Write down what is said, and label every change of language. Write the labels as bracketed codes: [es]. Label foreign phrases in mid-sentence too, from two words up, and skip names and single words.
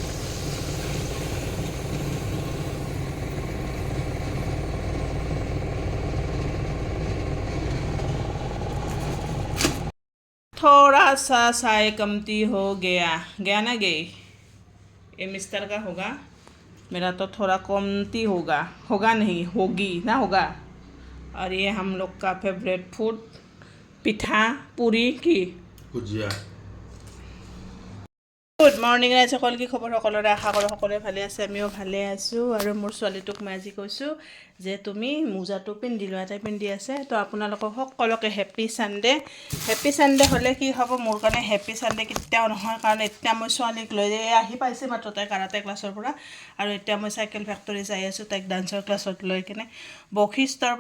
[hi] थोड़ा सा चाय कमती हो गया ना गई ये मिस्टर का होगा मेरा तो थोड़ा कमती होगा नहीं होगी ना होगा और ये हम लोग का फेवरेट फूड पिठा पूरी की भुजिया [en] good morning [as] ৰাইজ সকল কি খবৰ সকলোৰে আশা কৰোঁ সকলোৱে ভালে আছে আমিও ভালে আছোঁ আৰু মোৰ ছোৱালীটোক মই আজি কৈছোঁ যে তুমি মোজাটো পিন্ধি লোৱা তাই পিন্ধি আছে তো আপোনালোকক সকলোকে [en] happy Sunday [as] হ'লে কি হ'ব মোৰ কাৰণে [en] happy Sunday [as] কেতিয়াও নহয় কাৰণ এতিয়া মই ছোৱালীক লৈ আহি পাইছে মাত্ৰ তাই [en] karate classৰ [as] পৰা আৰু এতিয়া মই চাইকেল ফেক্টৰী যাই আছোঁ তাইক [en] danceৰ classত [as] লৈ কিনে বশিষ্ঠৰ